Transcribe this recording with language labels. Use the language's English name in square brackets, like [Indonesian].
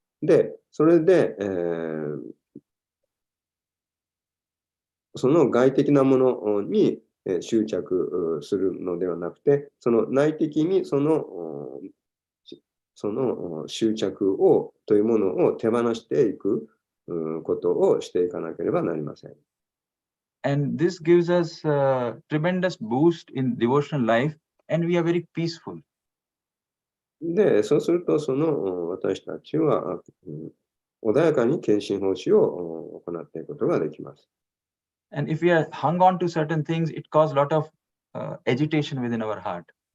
[Japanese] で、それで、その外的なものに執着するのではなくて、その内的にその執着というものを手放していくことをしていかなければなりません。 [English] And this gives us a tremendous boost in devotional life, and we are very peaceful. [Japanese] で、そうすると、私たちは、穏やかに献身奉仕を行っていくことができます。 [English] And if we are hung on to certain things, it causes a lot of agitation within our heart.